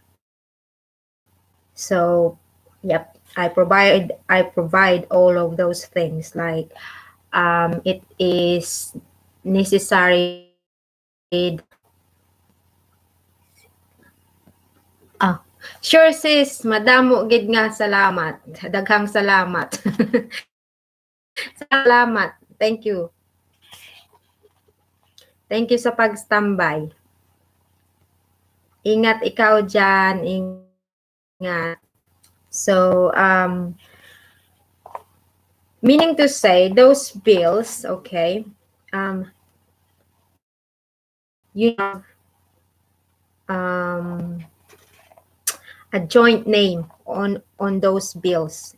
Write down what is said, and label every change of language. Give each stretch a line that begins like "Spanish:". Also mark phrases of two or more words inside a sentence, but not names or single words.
English: So, yep, I provide all of those things. Like, it is necessary that.
Hiligaynon: Ah, sure sis, madamo gid nga salamat.
Cebuano: Daghang salamat. Salamat.
English: Thank you. Thank you
Hiligaynon: sa pag-standby.
Filipino: Ingat ikaw dyan. Ingat.
English: So, meaning to say, those bills, okay, you have a joint name on those bills.